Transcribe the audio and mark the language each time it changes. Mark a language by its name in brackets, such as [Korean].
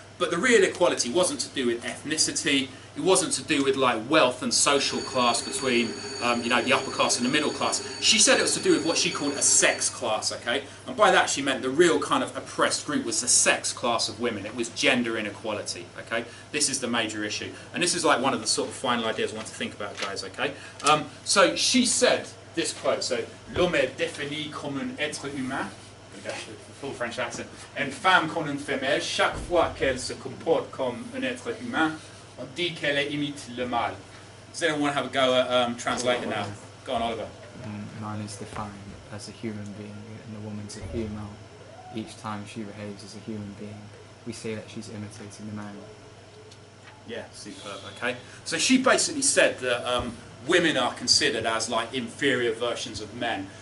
[English] But the real equality wasn't to do with ethnicity. It wasn't to do with wealth and social class between the upper class and the middle class. She said it was to do with what she called a sex class, okay? And by that she meant the real kind of oppressed group was the sex class of women. It was gender inequality, okay? This is the major issue. And this is one of the sort of final ideas I want to think about, guys, okay? So she said this quote, so [French] l'homme est défini comme un être humain. [English] Okay, full French accent. [French] Une femme comme une femelle, chaque fois qu'elle se comporte comme un être humain, on dit qu'elle imite le mal. [English] Does anyone want to have a go at translating now? Go on, Oliver. Man is defined as a human being and the woman's a female. Each time she behaves as a human being, we say that she's imitating the male. Yeah, superb, okay. So she basically said that women are considered as inferior versions of men.